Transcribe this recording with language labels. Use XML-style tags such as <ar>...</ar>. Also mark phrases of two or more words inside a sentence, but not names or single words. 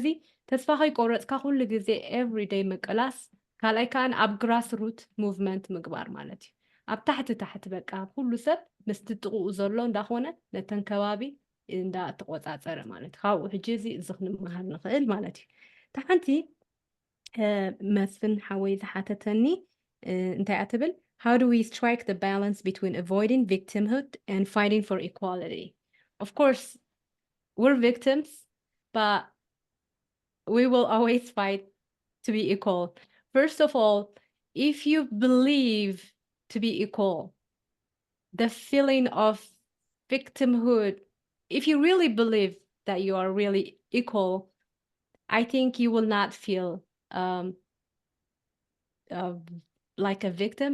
<ti>ተስፋ ከይቆረፅካ ኩሉ ግዜ everyday ምቅላስ ካልኣይ ከዓን ኣብ</ti> <en>grassroot movement</en> <ti>ምግባር ማለት እዩ ኣብ ታሕቲ በቃ ኩሉ ሰብ ምስቲ ጥቕኡ ዘሎ እንዳኾነ ነተን ከባቢ እንዳተቆፃፀረ ማለት እዩ ካብኡ ሕጂ እዚ ክንመሃር ንኽእል ማለት እዩ ታሓንቲ መስፍን ሓወይ ዝሓተተኒ እንታይ ኣትብል</ti> <en>how do we strike the balance between avoiding victimhood and fighting for equality? Of course, we're victims, but we will always fight to be equal. First of all, if you believe to be equal, the feeling of victimhood, if you really believe that you are really equal, I think you will not feel like a victim.</en>